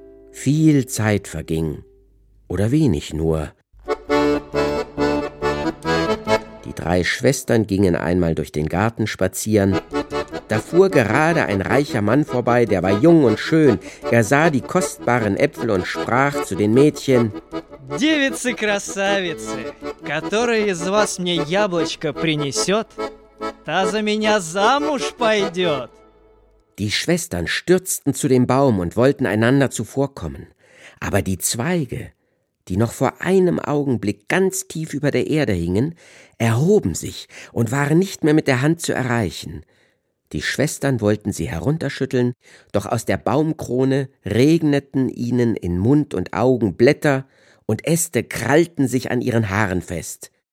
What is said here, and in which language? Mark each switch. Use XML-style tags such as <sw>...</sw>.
<de>Viel Zeit verging, oder wenig nur. Die drei Schwestern gingen einmal durch den Garten spazieren. Da fuhr gerade ein reicher Mann vorbei, der war jung und schön. Er sah die kostbaren Äpfel und sprach zu den Mädchen:</de> <ru>Девицы-красавицы, которая из вас мне яблочко принесет, та за меня замуж пойдет.</ru> <de>Die Schwestern stürzten zu dem Baum und wollten einander zuvorkommen. Aber die Zweige, die noch vor einem Augenblick ganz tief über der Erde hingen, erhoben sich und waren nicht mehr mit der Hand zu erreichen. Die Schwestern wollten sie herunterschütteln, doch aus der Baumkrone regneten ihnen in Mund und Augen Blätter und Äste krallten sich an ihren Haaren fest.</de>